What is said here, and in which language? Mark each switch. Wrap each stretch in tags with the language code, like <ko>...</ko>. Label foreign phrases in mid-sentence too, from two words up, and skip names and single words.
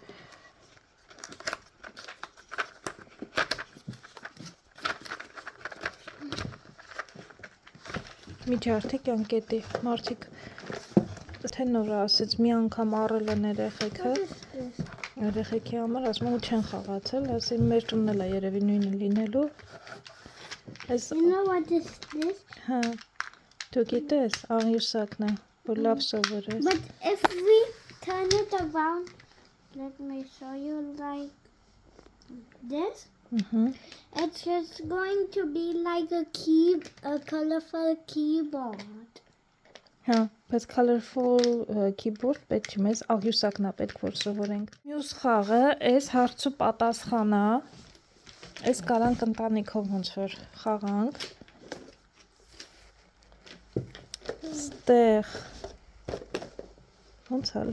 <hy>միջարդիկ անկետի, մարդիկ թե նորա ասեց մի անգամ առել են երեխեքի համար, ասում ու չեն խաղացել, ասին մեր տունն էլ է երևի նույնը լինելու։</hy> <en>You know what is this?</en> <hy>Հա, դու գիտես, աղյուսակն է, որ լավ սովորես։</hy> <en>But if we turn it around, let me show you like this. It's just going to be like a colorful keyboard.</en> <hy>Հա, բայց</hy> <en>colorful keyboard</en> <hy>պետք չի, մեզ աղյուսակն է պետք որ սովորենք։ Մյուս խաղը, այս հարց ու պատասխանա, այս կարանք ընտանիքով ոնց որ խաղանք։ Ստեղ, ոնց է</hy>